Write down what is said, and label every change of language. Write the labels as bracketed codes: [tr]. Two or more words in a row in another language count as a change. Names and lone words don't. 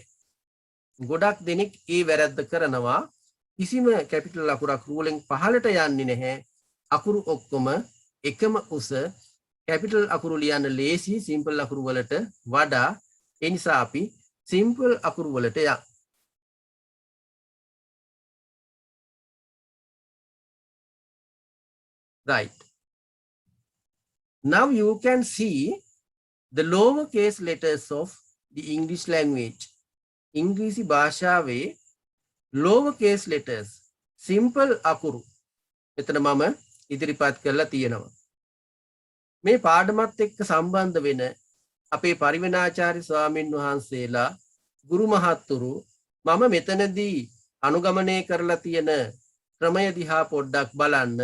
[si] ගොඩක් දෙනෙක් ඒ වැරද්ද කරනවා. කිසිම කැපිටල් අකුරක් රූලෙන් පහළට යන්නේ නැහැ. අකුරු ඔක්කොම එකම උස. කැපිටල් අකුරු ලියන්න ලේසි සිම්පල් අකුරු වලට වඩා. ඒ නිසා අපි සිම්පල් අකුරු වලට යමු. [en] Right. Now you can see the lowercase letters of the English language. [si] ඉංග්‍රීසි භාෂාවේ [en] lowercase letters [si] simple අකුරු මෙතන මම ඉදිරිපත් කරලා තියෙනවා. මේ පාඩමත් එක්ක සම්බන්ධ වෙන අපේ පරිවෙනාචාර්ය ස්වාමින් වහන්සේලා ගුරු මහත්තුරු මම මෙතනදී අනුගමනය කරලා තියෙන ක්‍රමය දිහා පොඩ්ඩක් බලන්න.